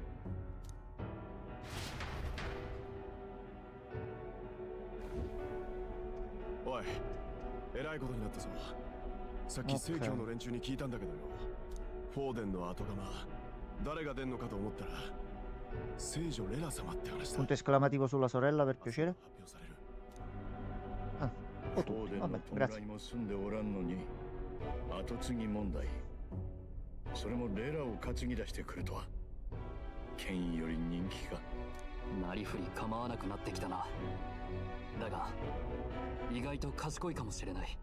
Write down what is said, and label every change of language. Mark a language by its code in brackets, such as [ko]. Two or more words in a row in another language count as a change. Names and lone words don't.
[ja] おい、えらいことになったぞ。さっき正教の連中に聞いたんだけどよ。フォーデンの後釜、誰が出んのかと思ったら聖女レラ様って話だ。 [it] Punto esclamativo sulla sorella per piacere. [ja] 発表される。 [it] Ah, [ja] フ [it] o [ja] ォ [it] tu. [ja] ーデンの [it] Vabbè, [ja] 弔 [it] grazie. [ja] いも済んでおらんのに後継ぎ問題。それもレラを担ぎ出してくるとは。権威より人気か。なりふり構わなくなってきたな。だが意外と賢いかもしれない。